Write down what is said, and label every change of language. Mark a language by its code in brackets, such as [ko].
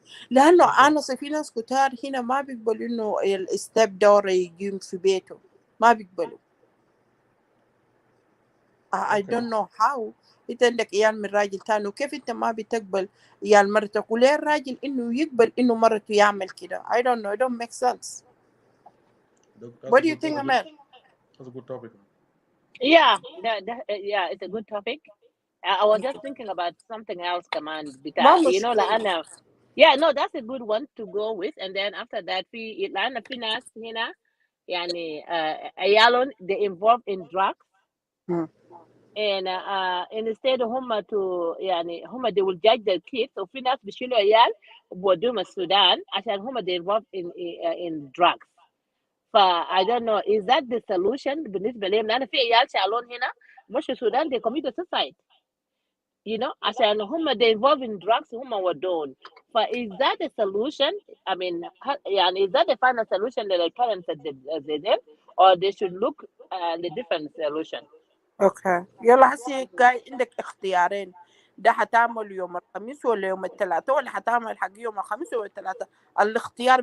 [ar] لأنه أنا في ناس كتار هنا ما بيقبلوا إنه الستيب دور يقيم في بيته ما بيقبلوا. [en] I don't know [ar] how أنت عندك عيال من راجل تاني وكيف أنت ما بتقبل عيال مرتك وليه الراجل إنه يقبل إنه مرته يعمل كده. [en] I don't know. It don't make sense. What do you think, Amel? That's a good topic. Yeah, it's a good topic. I was just thinking about something else, [ar] كمان بتاع [en] you know لأن no that's a good one to go with and then after that [ar] لأن في ناس هنا يعني عيالهم [en] they involved in drugs and instead هم to [ar] يعني هم [en] they will judge their kids [ar] وفي ناس بيشيلوا عيال وبودوهم السودان عشان هم [en] they involved in drugs. I don't know, is that the solution [ar] بالنسبة لهم؟ لأن في عيال شالون هنا مش في السودان [en] they commit suicide. You know, عشان هم they involved in drugs [ar] هم ودون. [en] Is that a solution? I mean, يعني is that the final solution [ar] للparents زي [en] them or they should look the different solution? [ar] اوكي يلا هسي جاي عندك اختيارين، ده حتعمل يوم الخميس ولا يوم الثلاثاء ولا حتعمل حق يوم الخميس ولا الثلاثاء؟ الاختيار